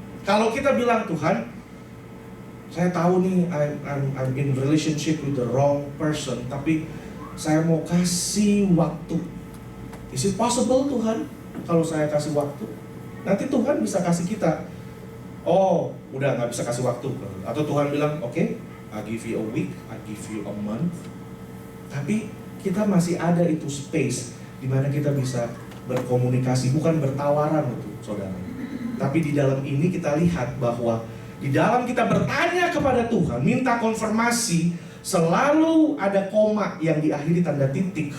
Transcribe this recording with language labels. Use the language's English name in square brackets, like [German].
[Indonesian] Kalau kita bilang, Tuhan, saya tahu nih [English] I'm in relationship with the wrong person, [Indonesian] tapi saya mau kasih waktu. [English] Is it possible Tuhan? [Indonesian] Kalau saya kasih waktu, nanti Tuhan bisa kasih kita, udah gak bisa kasih waktu. Atau Tuhan bilang, [English] oke, I give you a week, I give you a month. [Indonesian] Tapi kita masih ada itu space di mana kita bisa berkomunikasi, bukan bertawaran itu, saudara. Tapi di dalam ini kita lihat bahwa di dalam kita bertanya kepada Tuhan, minta konfirmasi, selalu ada koma yang diakhiri tanda titik.